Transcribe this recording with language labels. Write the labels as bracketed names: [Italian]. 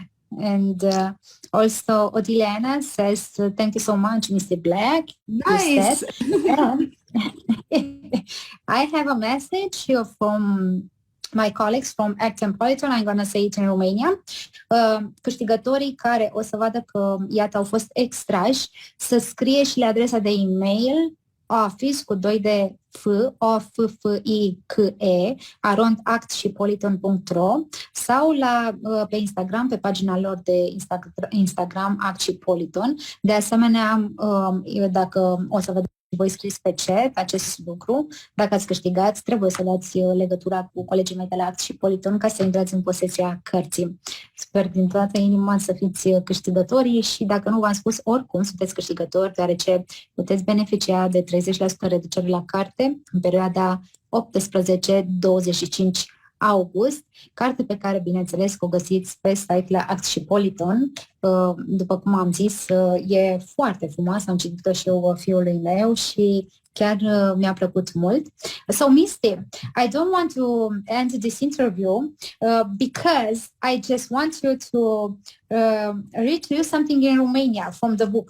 [English] And also, Otilia says, thank you so much, Misty Black. Nice. I have a message from my colleagues from Act and Politon. I'm going to say it in Romania. [Romanian] Câștigătorii care o să vadă că, iată, au fost extrași, să scrie și la adresa de e-mail office cu 2 de f, office, @actshpoliton.ro sau pe Instagram, pe pagina lor de Instagram Act și Politon. De asemenea, dacă o să vedeți voi scris pe chat acest lucru, dacă ați câștigat, trebuie să dați legătura cu colegii mei de la Act și Politon ca să intrați în posesia cărții. Sper din toată inima să fiți câștigătorii și dacă nu v-am spus, oricum sunteți câștigători, deoarece puteți beneficia de 30% reducere la carte în perioada 18-25 August, carte pe care, bineînțeles, o găsiți pe site-ul Act și Politon. După cum am zis, e foarte frumoasă, am citit-o și eu fiului meu și chiar mi-a plăcut mult. [English] So, Misty, I don't want to end this interview because I just want you to read to you something in Romania from the book.